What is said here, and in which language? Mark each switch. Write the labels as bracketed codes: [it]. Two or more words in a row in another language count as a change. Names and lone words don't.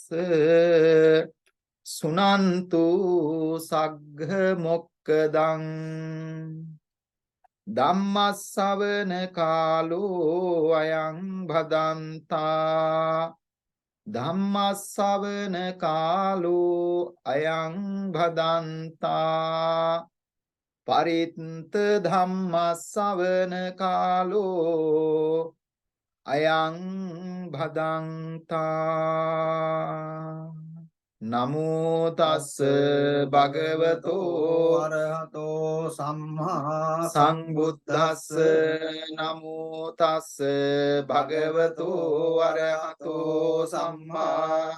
[pi] සුනන්තු සග්ග මොක්කදං ධම්මස්සවන කාලෝ අයං භදන්තා ධම්මස්සවන කාලෝ අයං භදන්තා පරිත්ත ධම්මස්සවන කාලෝ අයං භදන්තා නමෝ තස්ස භගවතෝ අරහතෝ සම්මා සංබුද්දස්ස නමෝ තස්ස භගවතෝ අරහතෝ සම්මා